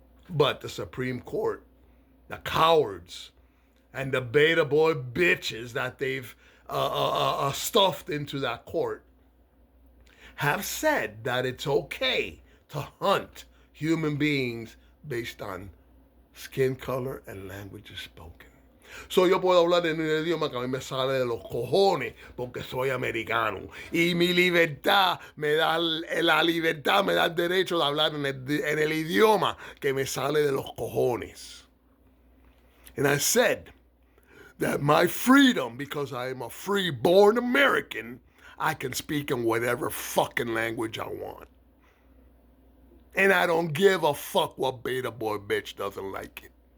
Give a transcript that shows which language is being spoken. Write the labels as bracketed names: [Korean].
[English] But the Supreme Court, the cowards, and the beta boy bitches that they've stuffed into that court have said that it's okay to hunt human beings based on skin color and languages spoken. [Spanish] So yo puedo hablar en un idioma que a mí me sale de los cojones porque soy americano. Y mi libertad me da, la libertad me da el derecho de hablar en el idioma que me sale de los cojones. [English] And I said that my freedom, because I am a free-born American, I can speak in whatever fucking language I want. And I don't give a fuck what beta boy bitch doesn't like it.